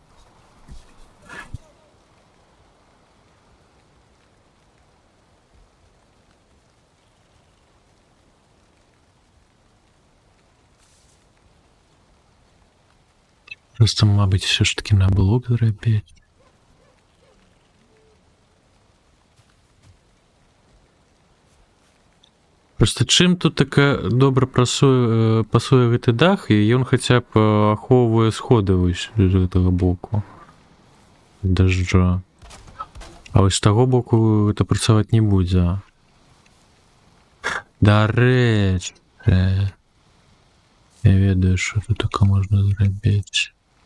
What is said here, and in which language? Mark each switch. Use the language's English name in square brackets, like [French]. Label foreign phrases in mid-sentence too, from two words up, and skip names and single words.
[Ukrainian] Просто, мабуть, все ж таки на блок зробити. [Belarusian] Просто чым тут така добра пасуе гэты дах, і ён хаця б ахоўвае сходы вось з гэтага боку дажджа. А вось з таго боку гэта працаваць не будзе. Дарэчы, я ведаю, што тут така можна зрабіць.